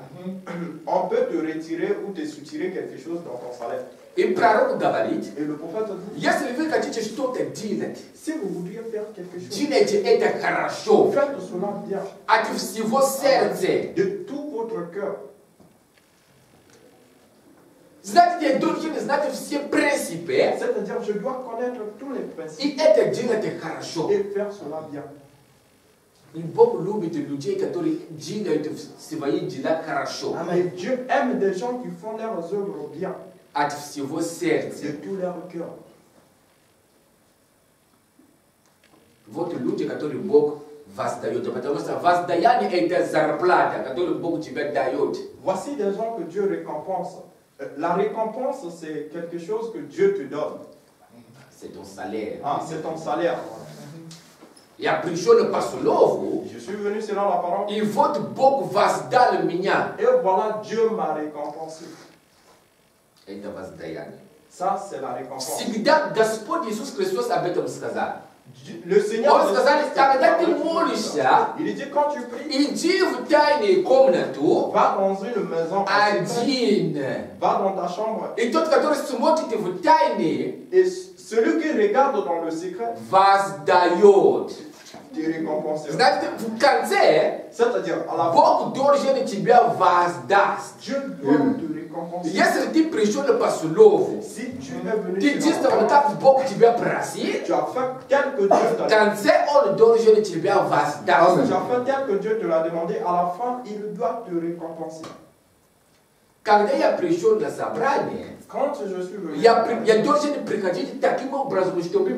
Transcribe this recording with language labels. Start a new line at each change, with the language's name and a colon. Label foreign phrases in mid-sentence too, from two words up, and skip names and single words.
French: on peut te retirer ou te soutirer quelque chose dans ton salaire.
Russian: И пророк говорит,
French: Et le prophète dit,
Russian: если вы хотите что-то делать,
French: si vous voudriez faire quelque chose,
Russian: делайте это хорошо,
French: faites cela bien,
Russian: от всего сердца.
French: de tout votre cœur.
Russian: Знаете, я должен знать все принципы,
French: C'est-à-dire, je dois connaître tous les principes
Russian: и это делать хорошо.
French: et faire cela bien.
Russian: И Бог любит людей, которые делают свои дела хорошо,
French: Et Dieu aime des gens qui font leurs œuvres bien,
Russian: от всего сердца.
French: de tout leur cœur.
Russian: Вот люди, которые Бог воздает. Потому что воздаяние это зарплата, которую Бог тебе дает.
French: Voici des gens que Dieu récompense. La récompense, c'est quelque chose que Dieu te donne. C'est ton salaire. Ah, c'est ton salaire.
Russian: Я пришел по слову,
French: Je suis venu selon la parole.
Russian: и вот Бог воздал меня.
French: Et voilà, Dieu m'a récompensé.
Russian: Это воздаяние.
French: Ça, c'est la récompense.
Russian: Всегда Господь Иисус Христос об этом сказал.
French: Le Seigneur.
Russian: Он сказал, когда ты молишься,
French: Il dit quand tu pries,
Russian: иди в тайную комнату,
French: va dans une maison,
Russian: один.
French: va dans ta chambre,
Russian: И тот, который смотрит в тайне,
French: et celui qui regarde dans le secret
Russian: воздает.
French: te récompensera.
Russian: Знаете, в конце
French: C'est-à-dire, à la fin,
Russian: Бог должен тебя воздаст.
French: Dieu doit te récompenser.
Russian: Если ты пришел по слову,
French: Si tu es venu
Russian: ты
French: selon la
Russian: действовал
French: parole,
Russian: как Бог тебя просит,
French: tu as fait tel que Dieu
Russian: в
French: t'a dit.
Russian: конце Он должен тебя
French: Tu
Russian: воздаст.
French: as fait tel que Dieu te l'a demandé, à la fin, il doit te récompenser.
Russian: Когда я пришел на собрание,
French: Quand je suis venu,
Russian: я должен приходить таким образом, чтобы